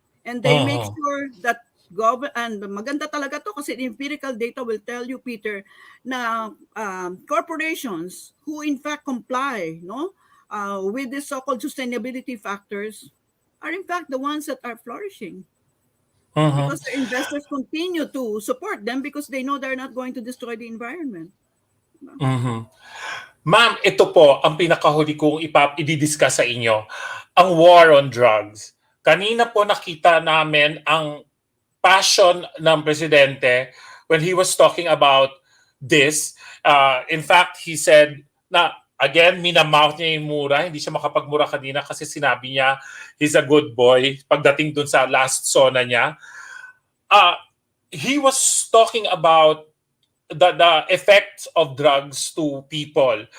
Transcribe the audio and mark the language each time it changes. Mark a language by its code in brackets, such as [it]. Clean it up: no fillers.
[en] And they make sure that and [tl] maganda talaga to kasi [en] the empirical data will tell you, Peter, na corporations who in fact comply with the so-called sustainability factors are in fact the ones that are flourishing. Because the investors continue to support them because they know they're not going to destroy the environment. [tl] Ma'am, ito po ang pinakahuli kong i-discuss sa inyo, ang war on drugs. Kanina po nakita namin ang passion ng presidente [en] when he was talking about this. In fact, he said na, again, [tl] minamouth niya yung mura. Hindi siya makapagmura kanina kasi sinabi niya [en] he's a good boy [tl] pagdating dun sa last Sona niya. [en] He was talking about the effects of drugs to people.